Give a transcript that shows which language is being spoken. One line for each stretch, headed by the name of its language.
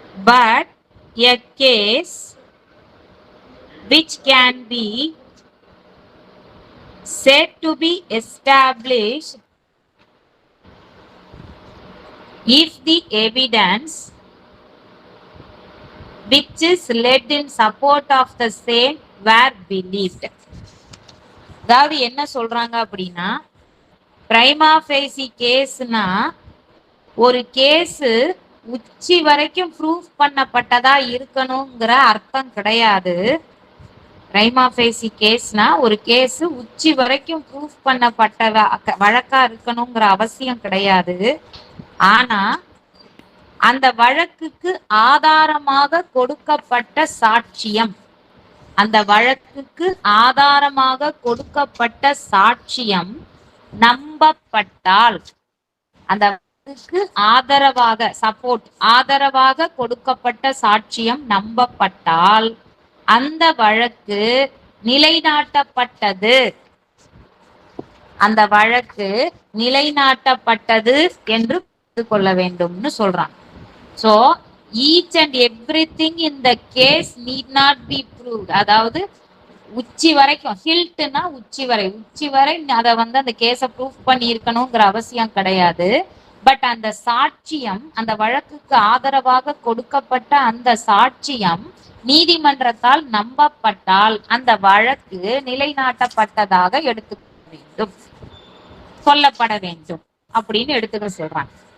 English: but a case which can be said to be established if the evidence which is led in support of the same were believed.
Tamil: அதாவது என்ன சொல்றாங்க அப்படின்னா பிரைமா Facey கேஸ்னா ஒரு case உச்சி வரைக்கும் proof பண்ணப்பட்டதா இருக்கணுங்கிற அர்த்தம் கிடையாது. பிரைமா ஃபேசி கேஸ்னா ஒரு கேஸ் உச்சி வரைக்கும் ப்ரூஃப் பண்ணப்பட்ட வழக்கா இருக்கணுங்கிற அவசியம் கிடையாது. ஆனா அந்த வழக்குக்கு ஆதாரமாக கொடுக்கப்பட்ட சாட்சியம் அந்த வழக்குக்கு ஆதாரமாக கொடுக்கப்பட்ட சாட்சியம் நம்பப்பட்டால் அந்த வழக்குக்கு ஆதரவாக சப்போர்ட் ஆதரவாக கொடுக்கப்பட்ட சாட்சியம் நம்பப்பட்டால் அந்த வழக்கு நிலைநாட்டப்பட்டது அந்த வழக்கு நிலைநாட்டப்பட்டது என்று புரிந்து கொள்ள வேண்டும்னு சொல்றாங்க.
English: So each and everything in the case need not be proved.
Tamil: அதாவது உச்சி வரைக்கும் ஹில்ட்னா உச்சி வரை அதை அந்த கேஸை ப்ரூஃப் பண்ணி இருக்கணுங்கிற அவசியம் கிடையாது. பட் அந்த சாட்சியம் அந்த வழக்குக்கு ஆதரவாக கொடுக்கப்பட்ட அந்த சாட்சியம் நீதிமன்றத்தால் நம்பப்பட்டால் அந்த வழக்கு நிலைநாட்டப்பட்டதாக எடுத்துக்க வேண்டும் சொல்லப்பட வேண்டும் அப்படின்னு எடுத்துக்க சொல்றாங்க.